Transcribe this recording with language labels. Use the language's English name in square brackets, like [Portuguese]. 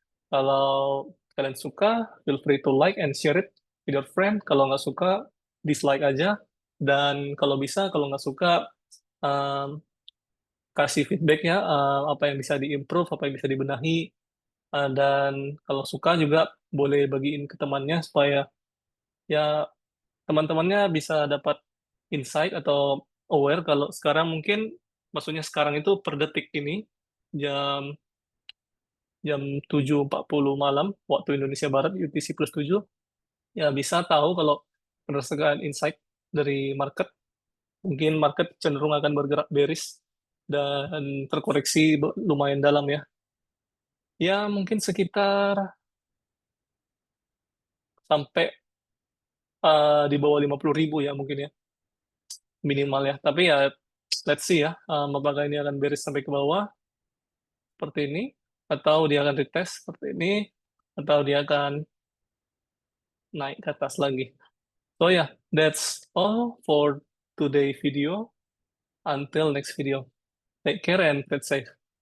[Indonesian] Kalau kalian suka, [English] feel free to like and share it with your friend. [Indonesian] Kalau nggak suka, dislike aja. Dan kalau bisa, kalau nggak suka, um, kasih feedback ya, apa yang bisa diimprove, apa yang bisa dibenahi. Dan kalau suka juga boleh bagiin ke temannya supaya ya teman-temannya bisa dapat insight atau aware kalau sekarang mungkin, maksudnya sekarang itu per detik ini, jam jam 7.40 malam waktu Indonesia Barat UTC +7, ya bisa tahu kalau berdasarkan insight dari market, mungkin market cenderung akan bergerak bearish dan terkoreksi lumayan dalam ya. Ya mungkin sekitar sampai di bawah 50.000 ya mungkin ya, minimal ya. Tapi ya [English] let's see [Indonesian] ya, apakah ini akan bearish sampai ke bawah seperti ini, atau dia akan retest seperti ini, atau dia akan naik ke atas lagi. [English] So yeah, that's all for today video. Until next video. Take care and stay safe.